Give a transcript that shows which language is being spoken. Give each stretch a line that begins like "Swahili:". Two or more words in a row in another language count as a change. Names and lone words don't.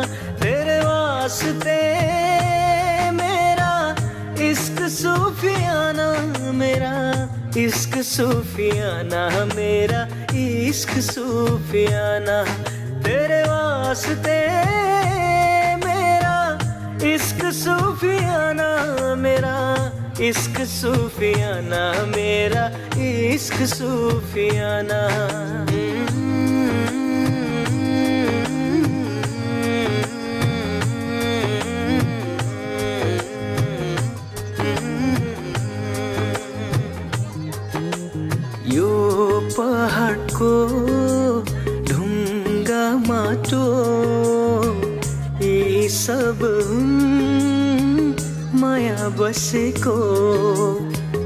Hindi: तेरे वास्ते मेरा इश्क सूफियाना, मेरा इश्क सूफियाना, मेरा इश्क सूफियाना। तेरे वास्ते मेरा इश्क सूफियाना, मेरा इश्क सूफियाना, मेरा इश्क सूफियाना।
Nepali: यो पहाडको ढुङ्गा माटो यी सब माया बसेको।